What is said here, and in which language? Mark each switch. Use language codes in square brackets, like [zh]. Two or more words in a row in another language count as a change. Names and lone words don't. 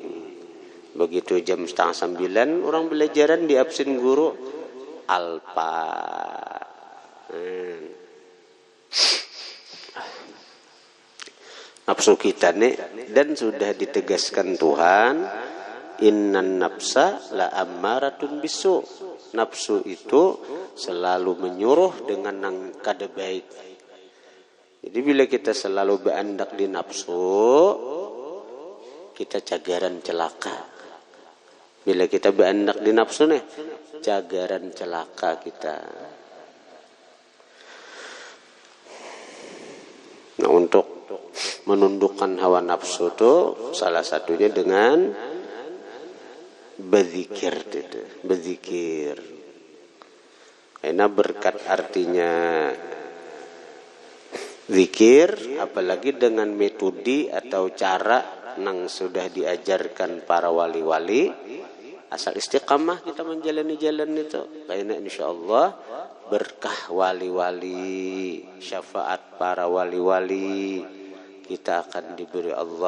[bjn] Begitu jam 8:30 orang belajaran di absen guru alpa. Nafsu kita nih, dan sudah ditegaskan Tuhan, [ar] إن النفس لأمارة بالسوء. [bjn] Nafsu itu selalu menyuruh dengan yang kada baik. Jadi bila kita selalu berandak di nafsu, kita cagaran celaka. Bila kita berandak di nafsu nih, cagaran celaka kita. Nah, untuk menundukkan hawa nafsu itu salah satunya dengan berzikir. Karena berkat artinya zikir, apalagi dengan metode atau cara yang sudah diajarkan para wali-wali, asal istiqamah kita menjalani jalan itu, karena insyaallah berkah wali-wali, syafaat para wali-wali, kita akan diberi Allah.